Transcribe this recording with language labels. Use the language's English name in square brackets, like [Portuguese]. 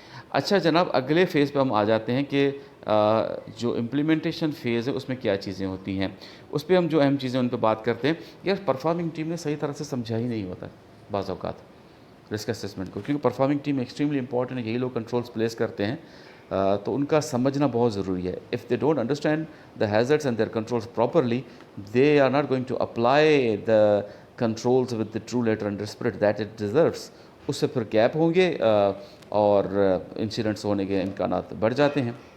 [Urdu] اچھا جناب, اگلے فیز پہ ہم آ جاتے ہیں کہ جو امپلیمنٹیشن فیز ہے اس میں کیا چیزیں ہوتی ہیں. اس پہ ہم جو اہم چیزیں ان پہ بات کرتے ہیں. یار پرفارمنگ ٹیم نے صحیح طرح سے سمجھا ہی نہیں ہوتا بعض اوقات رسک اسیسمنٹ کو, کیونکہ پرفارمنگ ٹیم ایکسٹریملی امپورٹنٹ ہے, یہی لوگ کنٹرولز پلیس کرتے ہیں, تو ان کا سمجھنا بہت ضروری ہے. [English] If they don't understand the hazards and their controls properly, they are not going to apply the controls with the true letter and spirit that it deserves. [Urdu] اس سے پھر گیپ ہوں گے اور انسیڈنٹس ہونے کے امکانات بڑھ جاتے ہیں.